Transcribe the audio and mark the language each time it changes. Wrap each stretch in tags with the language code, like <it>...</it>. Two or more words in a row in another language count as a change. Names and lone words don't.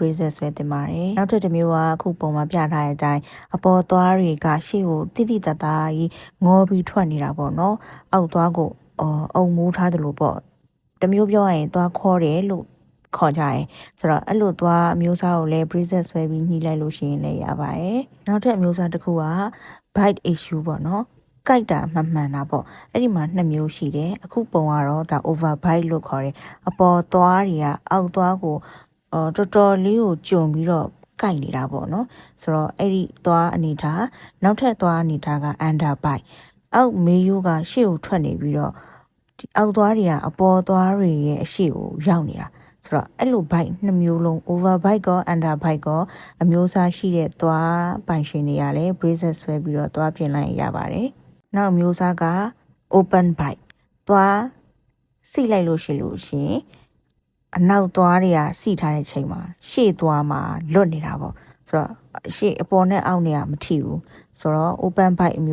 <my>braces ဆွဲတင်ပါတယ်နောက်တစ်မျိုးကအခုပုံမှာပြထားတဲ့အတိုင်းအပေါ်သွားတွေကရှေ့ကိုတိတိတတ်တာကြီးငေါပြီးထွက်နေတာပေါ့နော်အောက်သွားကိုအုံမိုးထားတယ်လို့ပေါ့တမျိုးပြောရရင်သွားခေါ်တယ်လို့ခေါ်ကြတယ်ဆိုတော့အဲ့လိုသွားအမျိုးစားကိုလည်း braces ဆွဲပြီးညှိလိုက်လို့ရှိရင်လည်းရပါတယ်နောက်ထပ်အမျိုးစားတစ်ခုက</my> <en>bite issue</en> <my>ပေါ့နော်ကြိုက်တာမှန်တာပေါ့အဲ့ဒီမှာ2မျိုးရှိတယ်အခုပုံကတော့ဒါ</my> <en>over bite</en> <my>လို့ခေါ်တယ်အပေါ်သွား တွေကအောက်သွားကိုတော်တော်လေးကိုကျုံပြီးတော့ကိုက်နေတာပေါ့နော်ဆိုတော့အဲ့ဒီသွားအနေထားနောက်ထပ်သွားအနေထားက</my> <en>under bite</en> <my>အောက်မေးရိုးကရှေ့ကိုထွက်နေပြီးတော့ဒီအောက်သွားတွေကအပေါ်သွားတွေရဲ့အရှေ့ကိုရောက်နေတာဆိုတော့အဲ့လို bite 2မျိုးလုံး</my> <en>over bite</en> <my>ကော</my> <en>under bite</en> <my>ကောအမျိုးအစားရှိတဲ့သွား ပိုင်ရှင်တွေကလည်း braces ဆွဲပြီးတော့သွားပြင်လိုက်ရပါတယ်နောက်မျိုးစားက</my> <en>open bite</en> <my>သွားစိလိုက်လို့ရှိရင်အနောက်သွားတွေကစိထားတဲ့ချိန်မှာရှေ့သွားမှာလွတ်နေတာပေါ့ဆိုတော့ရှေ့အပေါ်နဲ့အောက်နေရမထိဘူးဆိုတော့</my> <en>open bite</en> <my>အ</my>